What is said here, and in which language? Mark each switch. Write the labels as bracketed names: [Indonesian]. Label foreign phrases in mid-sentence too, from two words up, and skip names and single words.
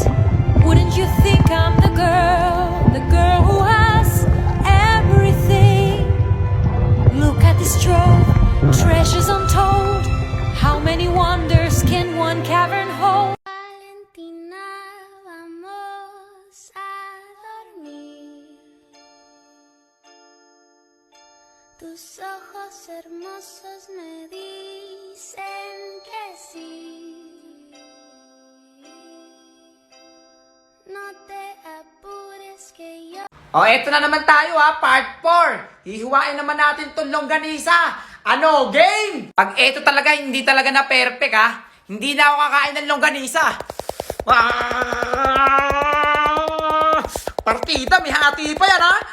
[English] Wouldn't you think I'm the girl who has everything? Look at this trove, treasures untold. How many wonders can one cavern hold? [Spanish] Valentina, vamos a dormir. Tus ojos hermosos me dicen que sí. No te apures que yo... [Filipino] O, eto na naman tayo ha, part 4. Hihiwain naman natin itong longganisa. Ano, game? Pag eto talaga, hindi talaga na perfect ha. Hindi na ako kakain ng longganisa. Partida, may hati pa yan, ha?